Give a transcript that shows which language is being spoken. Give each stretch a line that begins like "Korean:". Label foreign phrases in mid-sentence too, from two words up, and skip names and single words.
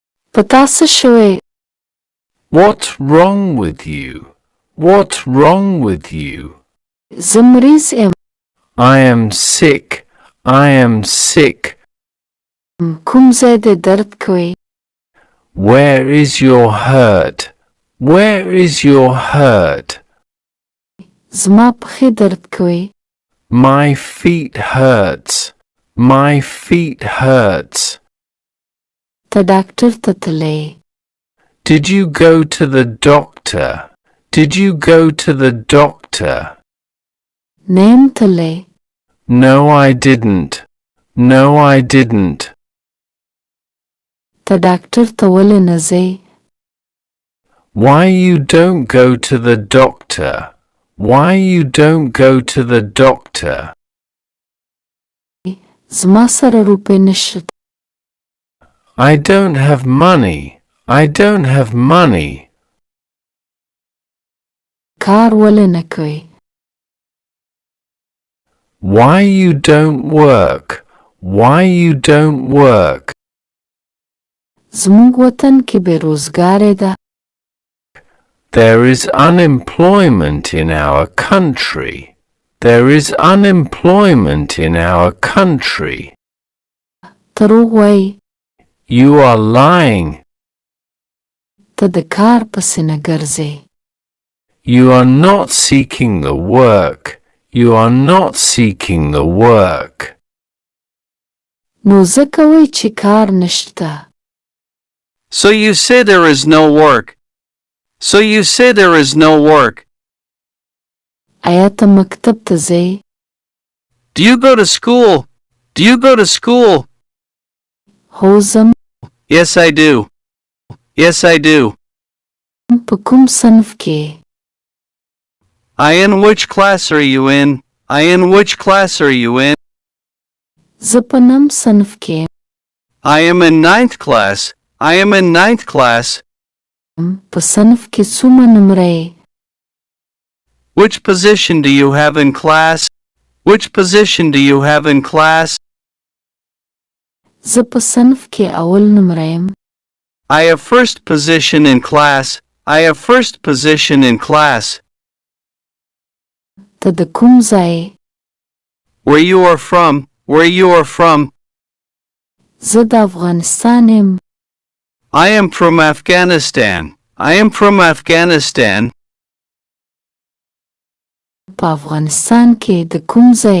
Pashto: په تاسو شوی.
English: What's wrong with you? What's wrong with you?
Pashto: زه مریض یم.
English: I am sick. I am sick.
Pashto: کوم ځای دې درد کوي؟
English: Where is your hurt? Where is your hurt?
Pashto: زما پښې درد کوي.
English: My feet hurts. My feet hurts.
Pashto: ته ډاکټر ته تللی؟
English: Did you go to the doctor? Did you go to the doctor?
Pashto: نه یم تللی.
English: No, I didn't. No, I didn't.
Pashto: ته ډاکټر ته ولې نه ځې؟
English: Why you don't go to the doctor? Why you don't go to the doctor?
Pashto: زما سره روپۍ نشته.
English: I don't have money. I don't have money.
Pashto: کار ولې نه کوې؟
English: Why you don't work? Why you don't work?
Pashto: زموږ وطن کې بېروزګاري ده.
English: There is unemployment in our country. There is unemployment in our country.
Pashto: دروغ وایي.
English: You are lying.
Pashto: ته د کار پسې نه ګرځې.
English: You are not seeking the work. You are not seeking the work.
Pashto: نو ځکه وایي چې کار نشته.
English: So you say there is no work. So you say there is no work.
Pashto: آیا ته مکتب ته ځې؟
English: Do you go to school? Do you go to school?
Pashto: هو ځم.
English: Yes, I do. Yes, I do.
Pashto: په کوم صنف کې؟
English: In which class are you in? In which class are you in?
Pashto: زه په نهم صنف کې.
English: I am in 9th class. I am in 9th class.
Pashto: په صنف کې څومره نمره یې؟
English: Which position do you have in class? Which position do you have in class?
Pashto: زه په صنف کې اول نمره یم.
English: I have first position in class. I have first position in class.
Pashto: ته د کوم ځای؟
English: Where you are from? Where you are from?
Pashto: زه د افغانستان یم.
English: I am from Afghanistan. I am from Afghanistan.
Pashto: په افغانستان کې د کوم ځای؟